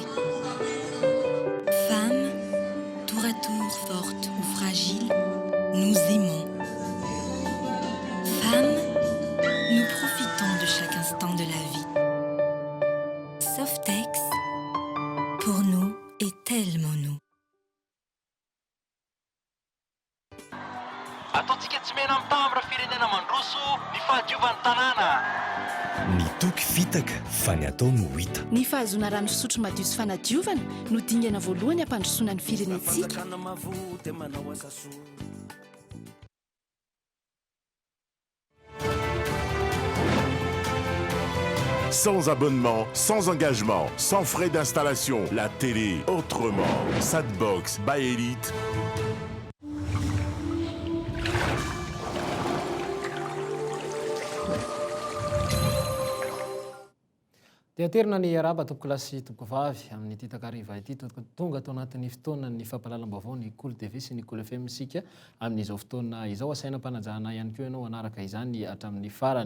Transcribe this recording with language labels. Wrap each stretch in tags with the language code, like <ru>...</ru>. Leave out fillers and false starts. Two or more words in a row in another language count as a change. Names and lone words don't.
<fr>Femmes, tour à tour fortes ou fragiles, nous aimons. Femmes, nous profitons de chaque instant de la vie. Softex, pour nous, est tellement nous.</fr> <mg>Ataontsika tsy mena amin'ny tambra firenena mandroso ny fahadiovan'ny tanàna. Ny toky fitaka fa ny atao no hita. Ny fahazona rano fisotro madio sy fanadiovana no dingana voalohany hampandrosoana ny firenentsika.</mg> <fr>Sans abonnement, sans engagement, sans frais d'installation, la télé autrement. Satbox by Elite.</fr> <mg>Teaterina ny araba tompoko lahy sy tompoko vavy amin'ny ity takariva ity tonga tao anatin'ny fotoana ny fampahalalam-baovao ny Cool TV sy ny Cool FM sika amin'izao fotoana izao asaina mpanajana ihany koa ianao anaraka izany hatramin'ny farany.</mg>